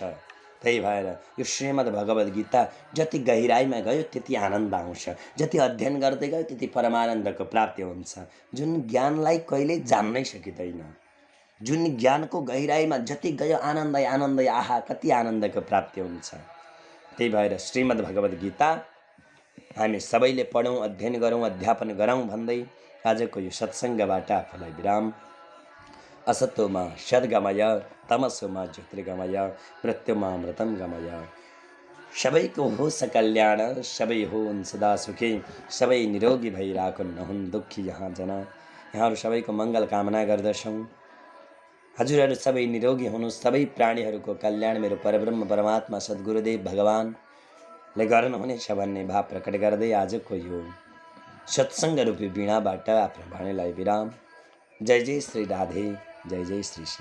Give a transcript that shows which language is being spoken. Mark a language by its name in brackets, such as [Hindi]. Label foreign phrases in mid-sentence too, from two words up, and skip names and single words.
[Nepali] त्यही भएर यो श्रीमद् भगवद् गीता जति गहिराइमा गयो त्यति आनन्द आउँछ, जति अध्ययन गर्दै गयो त्यति परमानन्दको प्राप्ति हुन्छ, जुन ज्ञानलाई कहिल्यै जान्नै सकिँदैन। जुन ज्ञानको गहिराइमा जति गयो आनन्दै आनन्दै, आहा कति आनन्दको प्राप्ति हुन्छ। त्यही भएर श्रीमद् भगवद् गीता हामी सबैले पढौँ, अध्ययन गरौँ, अध्यापन गरौँ भन्दै आजको यो सत्सङ्गबाट आफूलाई विराम। [Sanskrit] असतोमा सद्गमय, तमसोमा ज्योतिर्गमय, मृत्युमा अमृतं गमय। [Nepali] सबैको होस् कल्याण, सबै हुन् सदा सुखी, सबै निरोगी भइराखुन्, नहुन् दुःखी यहाँ जना। यहाँहरू सबैको मङ्गल कामना गर्दछौँ। हजुरहरू सबै निरोगी हुनुहोस्, सबै प्राणीहरूको कल्याण मेरो परब्रह्म परमात्मा सद्गुरुदेव भगवानले गर्नुहुनेछ भन्ने भाव प्रकट गर्दै आजको यो सत्सङ्ग रूपी वीणाबाट आफ्नो वाणीलाई विराम। जय जय श्री राधे, जय जय श्री श्याम।